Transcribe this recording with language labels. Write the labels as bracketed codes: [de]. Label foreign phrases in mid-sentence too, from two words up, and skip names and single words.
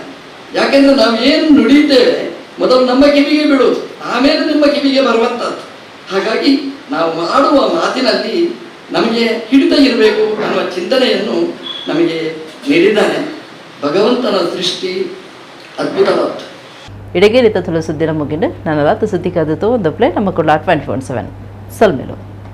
[kn] ಯಾಕೆಂದ್ರೆ ನಾವು ಏನು ನುಡಿತೇವೆ ಮೊದಲು ನಮ್ಮ ಕಿವಿಗೆ ಬಿಡುವುದು, ಆಮೇಲೆ ನಿಮ್ಮ ಕಿವಿಗೆ ಬರುವಂಥದ್ದು. ಹಾಗಾಗಿ ನಾವು ಮಾಡುವ ಮಾತಿನಲ್ಲಿ ನಮಗೆ ಹಿಡಿತ ಇರಬೇಕು ಅನ್ನುವ ಚಿಂತನೆಯನ್ನು ನಮಗೆ ನೀಡಿದ್ದಾನೆ. ಭಗವಂತನ ಸೃಷ್ಟಿ ಅದ್ಭುತವಾದ್ದು. [tcy] ಇಡಗೇರಿತ ತುಳು ಸುದ್ದಿನ ಮುಗಿಂಡು ನನ್ನ ಸುದ್ದಿ ಕಾದಿತ್ತು ಒಂದು ಪ್ಲೇ ನಮ್ಮ ಕೊಡ್ಲ 24/7 ಸಲ್ಮೇಲು.